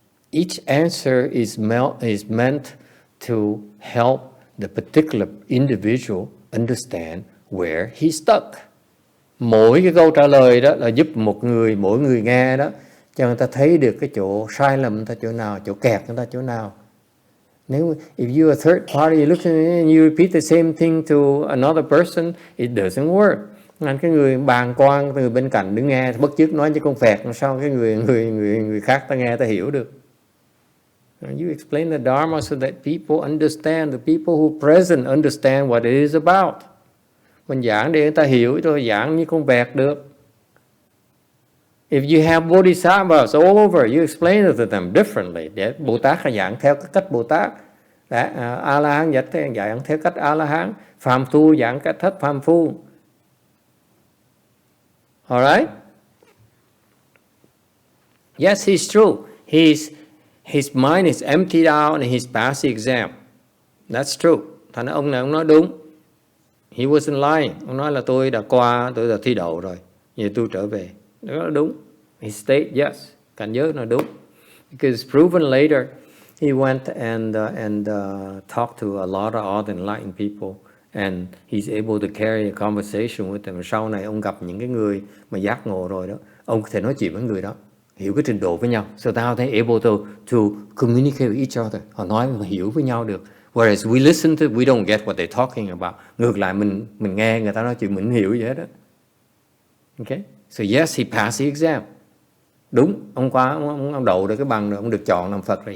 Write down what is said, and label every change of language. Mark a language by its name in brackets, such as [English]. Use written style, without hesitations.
[English] Each answer is meant to help the particular individual understand where he's stuck. [Vietnamese] Mỗi cái câu trả lời đó là giúp mỗi người nghe đó cho người ta thấy được cái chỗ sai lầm người ta chỗ nào, chỗ kẹt người ta chỗ nào. [English] Nếu if you are a third party looking and you repeat the same thing to another person, it doesn't work. [Vietnamese] Nên cái người bàng quan từ bên cạnh đứng nghe bất chước nói cho con phẹt, sao cái người khác ta nghe ta hiểu được. [English] You explain the Dharma so that people understand, the people who present understand what it is about. [Vietnamese] Mình giảng để người ta hiểu, rồi giảng như con vẹt được. [English] If you have bodhisattvas all over, you explain it to them differently. [Vietnamese] Để Bồ Tát là giảng theo cái cách Bồ Tát. A-la-hán giảng theo cách A-la-hán. Phàm phu giảng cách thất phàm phu. [English] Alright? Yes, he's true. His mind is emptied out and he's passed the exam. That's true. [Vietnamese] Thành ông này ông nói đúng. [English] He wasn't lying. [Vietnamese] Ông nói là tôi đã qua, tôi đã thi đậu rồi. Giờ tôi trở về. Đó là đúng. [English] He stated yes. [Vietnamese] Cảnh giới là đúng. [English] Because proven later, he went and talked to a lot of other enlightened people. And he's able to carry a conversation with them. [Vietnamese] Sau này ông gặp những cái người mà giác ngộ rồi đó, ông có thể nói chuyện với người đó, hiểu cái trình độ với nhau. [English] So now they're able to communicate with each other. [Vietnamese] Họ nói và hiểu với nhau được. [English] Whereas we listen to, we don't get what they're talking about. [Vietnamese] Ngược lại mình nghe người ta nói chuyện mình hiểu gì hết đó. Okay? [English] So yes, he passed the exam. [Vietnamese] Đúng, ông đậu được cái bằng rồi, ông được chọn làm Phật rồi.